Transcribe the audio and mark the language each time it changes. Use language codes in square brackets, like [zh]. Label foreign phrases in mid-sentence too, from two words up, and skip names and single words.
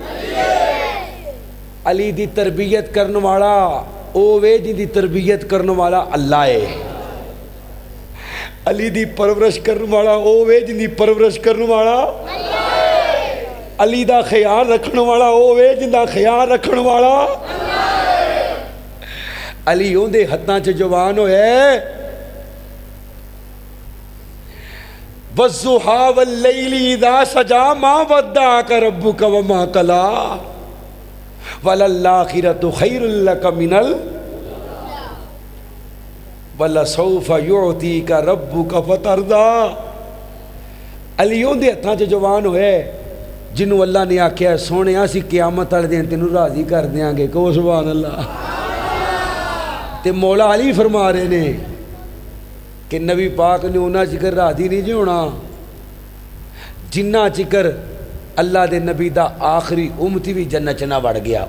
[pa] علی دی تربیت کرنے والا او وے جن دی تربیت کرنے والا اللہ ہے. علی دی پرورش کرنے والا او وے جن دی پرورش کرنے والا علی دا خیال رکھنے والا او وے جن دا خیال رکھنے والا علی اون دے ہتھاں چ جوان ہوئے. [ar] والضحى واللیل اذا سجا ما ودعك ربك وما قلى وللآخرة خیر لک من ولسوف یعطیک ربک فترضی. [pa] علی اون دے ہتھاں چ جوان ہوئے جنوں اللہ نے آکھیا سونے اسی قیامت والے دن تینوں راضی کر دیاں گے. کہو [ar] سبحان اللہ. [pa] تے مولا علی فرما رہے نے کہ نبی پاک نے انہاں چکر راضی نہیں جی ہونا جنہ چکر اللہ دے نبی دا آخری امتی بھی جنت چ نہ وڑ گیا.